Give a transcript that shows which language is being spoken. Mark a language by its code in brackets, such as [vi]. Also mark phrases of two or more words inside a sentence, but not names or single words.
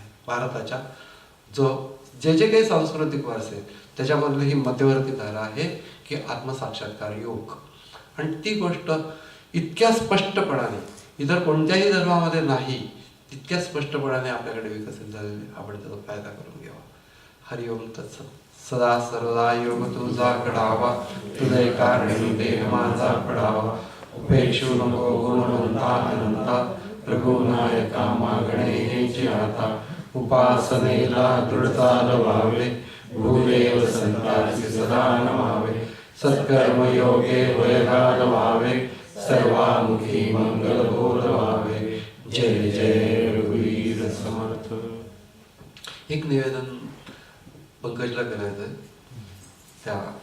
[mr] भारताच्या जे जे काही सांस्कृतिक वारसे आहेत त्याच्यामधली ही मध्यवर्ती धारा आहे की आत्मसाक्षात्कार योग. आणि ती गोष्ट इतक्या स्पष्टपणाने इतर कोणत्याही धर्मामध्ये नाही, तितक्या स्पष्टपणाने आपल्याकडे विकसित झालेले, आपण त्याचा फायदा करून घ्यावा. [sa] हरिओम तत्सत. [mr] सदा सर्वदा योग तुझा घडावा, तुझे कारणी देह माझा पडावा. उपेक्षू नको गुणवंता अनंता, रघुनायका मागणे हेची आता. उपासनेला दृढता लवावे, भूदेव संतांची सदा नमावे. सत्कर्म योगे वैराग व्हावे, सर्वामुखी मंगल बोलवावे. जय जय रघुवीर समर्थ. एक निवेदन पंकजला करायचं आहे. त्या